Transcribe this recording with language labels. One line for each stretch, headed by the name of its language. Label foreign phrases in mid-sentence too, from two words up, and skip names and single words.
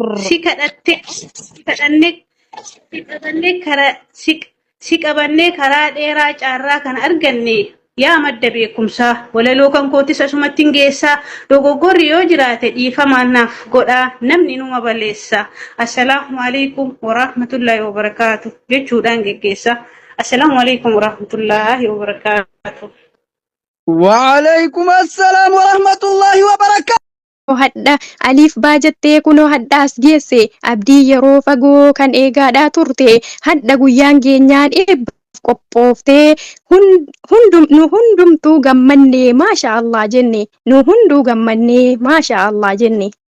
Oromo: si qabannee karaa dheeraa caarraa kan arganne yaa madda beekumsaa walaloo kan kootis asumatti geessaa dogoggorri yoo jiraate dhiifamaan naaf godhaa namni numa balleessa
Arabic: السلام عليكم ورحمة الله وبركاته
Oromo: jechuudhaan geggeessa
Arabic: السلام عليكم ورحمة الله وبركاته وعليكم السلام ورحمة الله وبركاته
Oromo: hadha aliif baajattee kunoo hadhaas geesse abdii yeroo fagoo kan eegaadhaa turte hadha guyyaan keenyaan eebbaaf qophooftee nu hundumtuu gammannee
Arabic: ما شاء الله
Oromo: jenne nu hunduu gammannee
Arabic: ما شاء الله
Oromo: jenne.